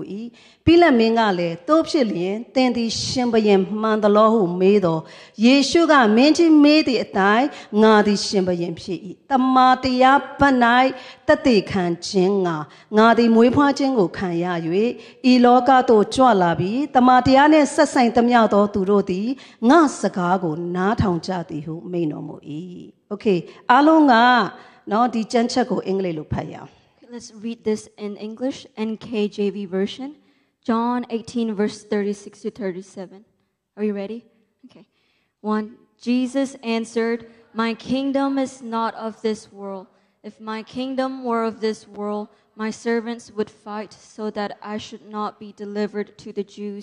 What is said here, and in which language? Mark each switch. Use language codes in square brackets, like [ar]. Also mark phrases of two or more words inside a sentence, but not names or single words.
[my] ၏ပြီးလက်မင်းကလည်းတို့ဖြစ်လျင်သင်သည်ရှင်ဘရင်မှန်သလောဟုမေးတော်ယေရှုကမင်းကြီးမေးသည့်အတိုင်းငါသည်ရှင်ဘရင်ဖြစ်၏တမန်တရားဘတ်၌တသက်ခံခြင်းငါသည်မွေးဖွားခြင်းကိုခံရ၍ဤလောကသို့ကြွလာပြီးတမန်တရားနှင့်ဆက်ဆိုင်သမျှသောသူတို့သည်ငါစကားကိုနားထောင်ကြသည်ဟုမိန့်တော်မူ၏โอเคအားလုံးကနော်ဒီကျမ်းချက်ကိုအင်္ဂလိပ်လိုဖတ်ရအောင် [en] Let's read this in English, NKJV version, John 18, verse 36 to 37. Are you ready? Okay. 1. Jesus answered, my kingdom is not of this world. If my kingdom were of this world, my servants would fight so that I should not be delivered to the Jews.